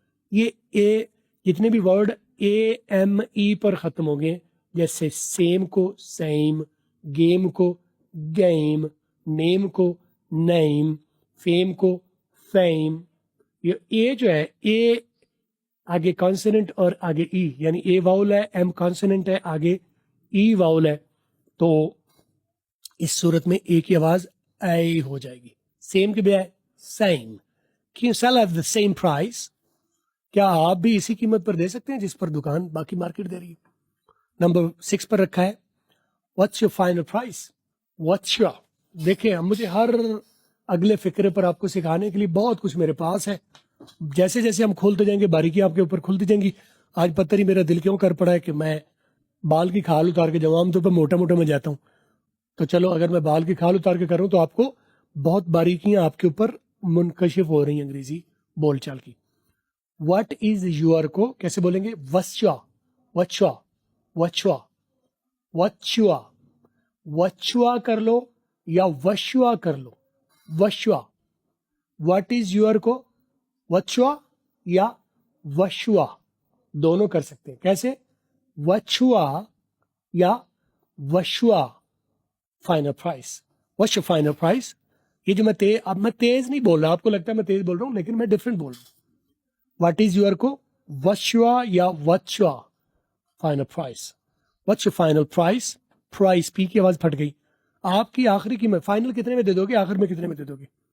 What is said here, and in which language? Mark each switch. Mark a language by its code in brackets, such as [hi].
[ur] یہ اے جتنے بھی ورڈ اے ایم ای پر ختم ہو گئے, جیسے سیم کو سیم, گیم کو گیم, نیم کو نیم, فیم کو فیم. یہ اے جو ہے, اے آگے کانسوننٹ اور آگے ای, یعنی اے واؤل ہے, ایم کانسوننٹ ہے, آگے ای واؤل ہے, تو اس صورت میں اے کی آواز اے ہو جائے گی. سیم کے بجائے same. [en] Can you sell at the same price? [ur] کیا آپ بھی اسی قیمت پر دے سکتے ہیں جس پر دکان باقی مارکیٹ دے رہی ہے. نمبر 6 پر رکھا ہے [en] what's your final price? what's your, [ur] دیکھیں مجھے ہر اگلے فکرے پر آپ کو سکھانے کے لیے بہت کچھ میرے پاس ہے. جیسے جیسے ہم کھولتے جائیں گے باریکی آپ کے اوپر کھلتی جائیں گی. آج پتہ نہیں میرا دل کیوں کر پڑا ہے کہ میں بال کی کھال اتار کے جاؤں. عام طور پر موٹا موٹا میں جاتا ہوں, تو چلو اگر میں بال کی کھال اتار کے کروں تو آپ کو بہت باریکیاں آپ کے اوپر منکشف ہو رہی ہیں انگریزی بول چال کی. [en] What is your [ur] کو کیسے بولیں گے, وچوا, وچوا, وچوا, وچوا, وچوا کر لو یا وشوا کر لو, وشوا. [en] What is your [ur] کو وچوا یا وشوا دونوں کر سکتے ہیں. کیسے, وچوا یا Vishwa. [en] Final price, what's your final price? [ur] یہ جو اب میں تیز نہیں بول رہا, آپ کو لگتا ہے میں تیز بول رہا ہوں لیکن میں ڈفرینٹ بول رہا ہوں. واٹ از یور کو وشوا یا وچوا. Final price, what's your final price. Price پی کی آواز پھٹ گئی. آپ کی آخری قیمت فائنل کتنے میں دے دو گے, آخر میں کتنے میں دے دو گے.